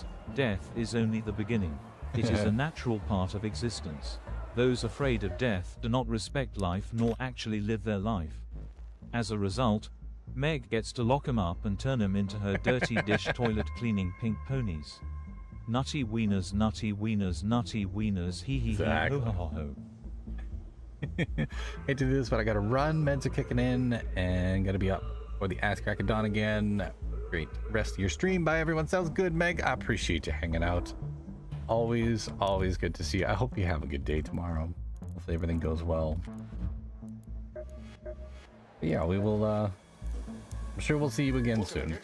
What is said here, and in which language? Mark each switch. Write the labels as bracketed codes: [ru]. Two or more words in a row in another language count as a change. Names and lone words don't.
[en] Death is only the beginning. It is a natural part of existence. Those afraid of death do not respect life nor actually live their life. As a result, Meg gets to lock him up and turn him into her dirty dish toilet cleaning pink ponies. Nutty wieners, nutty wieners, nutty wieners, hee hee hee, ho ho ho ho. Hate to do this, but I gotta run. Meds are kicking in and gotta be up for the ass crack of dawn again. Great rest of your stream. Bye, everyone. Sounds good, Meg. I appreciate you hanging out. Always good to see you. I hope you have a good day tomorrow. Hopefully everything goes well. But yeah, we will, I'm sure we'll see you again soon.